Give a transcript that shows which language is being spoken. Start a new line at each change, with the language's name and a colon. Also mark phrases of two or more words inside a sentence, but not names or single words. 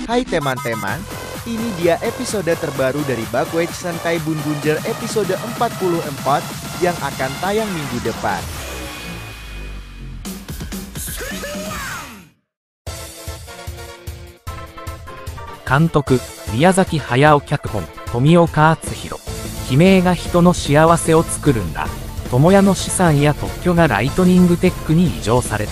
Indonesian: Hai teman-teman, ini dia episode terbaru dari Bakwech Santai Bun Bunjer episode 44 yang akan tayang minggu depan.
Japanese: Kantoku, Miyazaki Hayao脚本、富岡敦弘。悲鳴が人の幸せを作るんだ。友也の資産や特許がライトニングテックに移譲された。